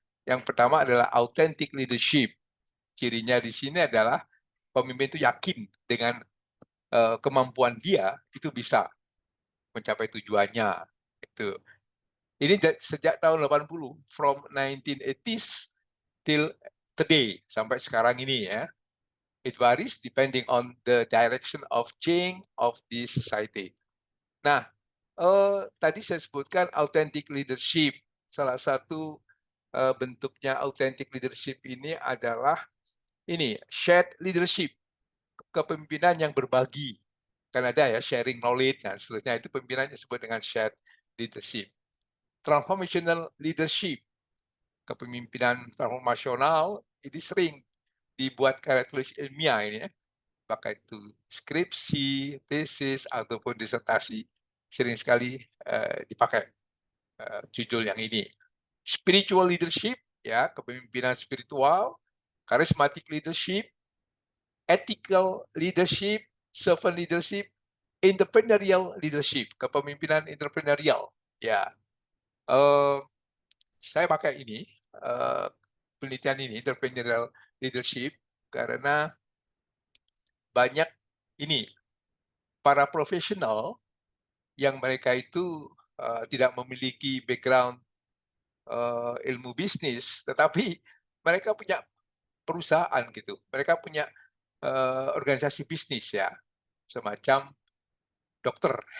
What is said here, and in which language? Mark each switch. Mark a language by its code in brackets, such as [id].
[id] Yang pertama adalah authentic leadership. Cirinya di sini adalah pemimpin itu yakin dengan kemampuan dia itu bisa mencapai tujuannya. Itu. Ini sejak tahun 80, [en] from 1980s till today, [id] sampai sekarang ini ya. [en] It varies depending on the direction of change of the society. [id] Nah, tadi saya sebutkan authentic leadership. Salah satu bentuknya authentic leadership ini adalah ini shared leadership, kepemimpinan yang berbagi. Kan ada ya sharing knowledge dan seterusnya, itu pemimpinannya disebut dengan shared leadership. Transformational leadership, kepemimpinan transformasional, ini sering dibuat karya tulis ilmiah ini ya, pakai itu skripsi, tesis ataupun disertasi, sering sekali dipakai judul yang ini. Spiritual leadership, ya kepemimpinan spiritual. [en] Charismatic leadership, ethical leadership, servant leadership, entrepreneurial leadership, [id] kepemimpinan entrepreneurial. Ya, saya pakai ini penelitian ini entrepreneurial leadership karena banyak ini para profesional yang mereka itu tidak memiliki background ilmu bisnis, tetapi mereka punya perusahaan gitu, mereka punya organisasi bisnis ya, semacam dokter.